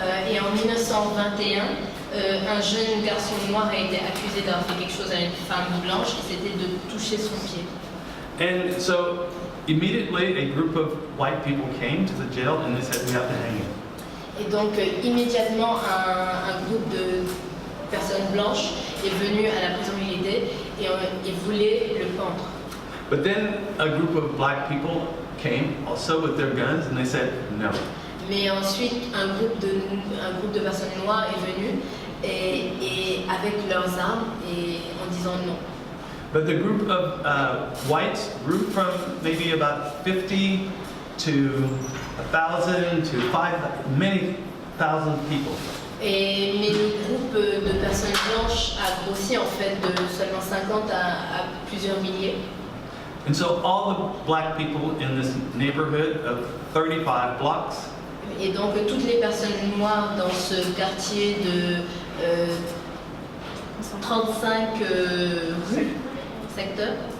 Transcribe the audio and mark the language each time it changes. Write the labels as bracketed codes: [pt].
[fr] Et en 1921, un jeune garçon noir a été accusé d'avoir fait quelque chose à une femme blanche, et c'était de toucher son pied. [en] And so immediately a group of white people came to the jail and they said, we have to hang him. [fr] Et donc immédiatement un groupe de personnes blanches est venu à la prison militaire et voulait le pendre. [en] But then a group of black people came also with their guns and they said no. [fr] Mais ensuite un groupe de personnes noires est venu et avec leurs armes et en disant non. [en] But the group of whites grew from maybe about 50 to 1,000 to 5,000, many thousand people. [fr] Mais le groupe de personnes blanches a grossi en fait de seulement 50 à plusieurs milliers. [en] And so all the black people in this neighborhood of 35 blocks [fr] Et donc toutes les personnes noires dans ce quartier de 35 rues, secteurs,